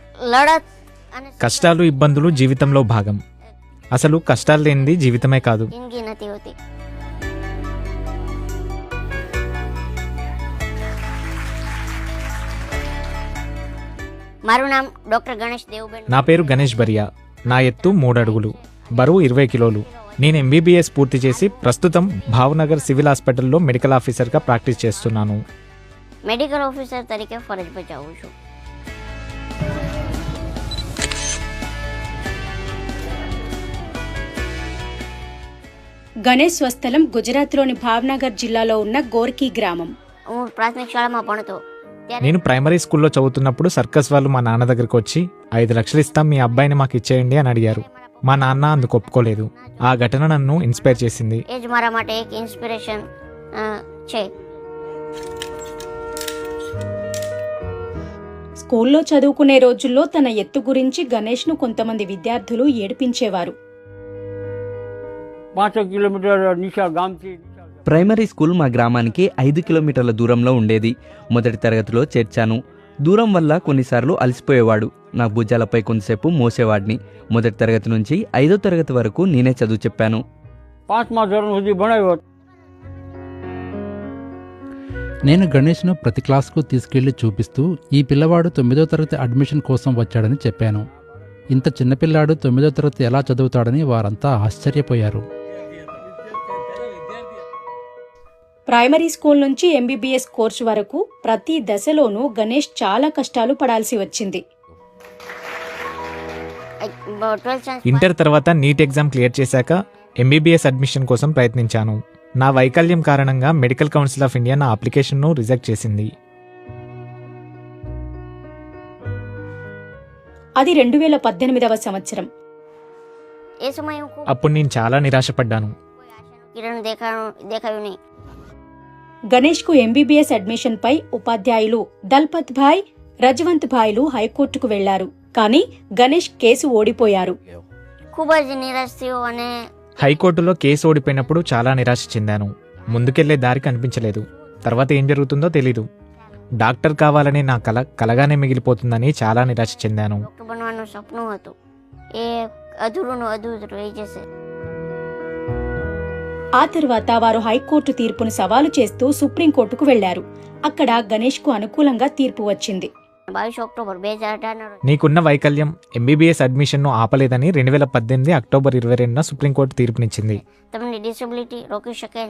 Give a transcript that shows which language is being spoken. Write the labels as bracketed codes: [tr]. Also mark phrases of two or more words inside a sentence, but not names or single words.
[gu] લડત અને [te] కష్టాలు ఇబ్బందులు జీవితంలో భాగం. అసలు కష్టాలు లేనిది జీవితమే కాదు. [gu] જિંદગી નથી હોતી. મારું નામ ડોક્ટર ગણેશ દેવબેન. [te] నా పేరు గణేష్ బరియా. నా ఎత్తు 3 అడుగులు, బరువు 20 కిలోలు. నేను ఎంబీబీఎస్ పూర్తి చేసి ప్రస్తుతం భావనగర్ సివిల్ హాస్పిటల్లో [en] medical officerగా [te] ప్రాక్టీస్ చేస్తున్నాను. [en] medical officer [gu] તરીકે ફરજ બજાવું છું. [te] గణేష్ స్వస్థలం గుజరాత్లోని భావ్నగర్ జిల్లాలో ఉన్న గోర్కీ గ్రామం. [gu] હું પ્રાથમિક શાળામાં ભણતો ત્યારે [te] నేను [en] primary schoolలో [te] చదువుతున్నప్పుడు సర్కస్ వాళ్ళు మా నాన్న దగ్గరికి వచ్చి 5 లక్షలు ఇస్తాం, మీ అబ్బాయిని మాకు ఇచ్చేయండి అని అడిగారు. మా నాన్న అందుకు ఒప్పుకోలేదు. ఆ ఘటన నన్ను ఇన్స్పైర్ చేసింది. [gu] એ જ મારા માટે એક ઇન્સ્પિરેશન છે. [te] స్కూల్లో చదువుకునే రోజుల్లో తన ఎత్తు గురించి గణేష్ను కొంతమంది విద్యార్థులు ఏడిపించేవారు. [gu] 5 કિલોમીટર નિશા ગામથી [en] primary school [te] మా గ్రామానికి 5 కిలోమీటర్ల దూరంలో ఉండేది. మొదటి తరగతిలో చేర్చాను. దూరం వల్ల కొన్నిసార్లు అలసిపోయేవాడు. నా భుజాలపై కొంతసేపు మోసేవాడిని. మొదటి తరగతి నుంచి 5వ తరగతి వరకు నేనే చదువు చెప్పాను. [gu] 5મા ધોરણ સુધી ભણાવ્યો. [te] నేను గణేష్ను ప్రతి క్లాస్కు తీసుకెళ్లి చూపిస్తూ ఈ పిల్లవాడు 9వ తరగతి అడ్మిషన్ కోసం వచ్చాడని చెప్పాను. ఇంత చిన్నపిల్లాడు 9వ తరగతి ఎలా చదువుతాడని వారంతా ఆశ్చర్యపోయారు. [en] primary school [te] నుంచి [en] MBBS course [te] వరకు ప్రతి దశలోనూ గణేష్ చాలా కష్టాలు పడాల్సి వచ్చింది. [en] 12th science [te] ఇంటర్ తర్వాత [en] NEET exam clear [te] చేశాక [en] MBBS admission [te] కోసం ప్రయత్నించాను. నా వైకల్యం కారణంగా మెడికల్ కౌన్సిల్ ఆఫ్ ఇండియా నా [en] applicationను reject [te] చేసింది. అది 2018వ సంవత్సరం. [gu] એ સમયે હું ખૂબ [te] అప్పుడు నేను చాలా నిరాశపడ్డాను. [gu] કિરણ દેખાયું નહીં. [te] గణేష్కు [en] MBBS admission [te] పై ఉపాధ్యాయులు దల్పత్ భాయ్, రజవంత్ భాయ్లు హైకోర్టుకు వెళ్లారు. కానీ గణేష్ కేసు ఓడిపోయారు. [gu] ખૂબ જ નિરાશ થયો અને [te] హైకోర్టులో కేసు ఓడిపోయినప్పుడు చాలా నిరాశ చెందాను. ముందుకెళ్లే దారి కనిపించలేదు. తర్వాత ఏం జరుగుతుందో తెలీదు. డాక్టర్ కావాలనే నా కలగానే మిగిలిపోతుందని చాలా నిరాశ చెందాను. [gu] ડોક્ટર બનવાનું સપનું હતું એ અધૂરું રહી જશે. [te] ఆ తర్వాత వారు హైకోర్టు తీర్పును సవాలు చేస్తూ సుప్రీంకోర్టుకు వెళ్లారు. అక్కడ గణేష్కు అనుకూలంగా తీర్పు వచ్చింది. [gu] 22 ઓક્ટોબર 2018 [te] నీకున్న వైకల్యం [en] MBBS admissionను [te] ఆపలేదని 2018 అక్టోబర్ 22న సుప్రీంకోర్టు తీర్పునిచ్చింది. [gu] તમને ડિસેબિલિટી રોકી શકે